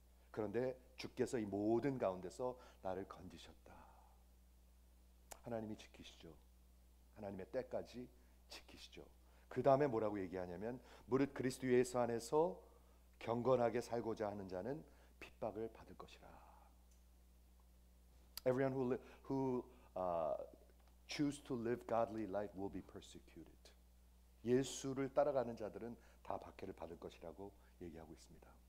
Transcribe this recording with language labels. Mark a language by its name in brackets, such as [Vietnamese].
[Korean] 그런데 주께서 이 모든 가운데서 나를 건지셨다. 하나님이 지키시죠. 하나님의 때까지 지키시죠. 그 다음에 뭐라고 얘기하냐면, 무릇 그리스도 예수 안에서 경건하게 살고자 하는 자는 핍박을 받을 것이라. [English] Everyone who choose to live godly life will be persecuted. [Korean] 예수를 따라가는 자들은 다 박해를 받을 것이라고 얘기하고 있습니다.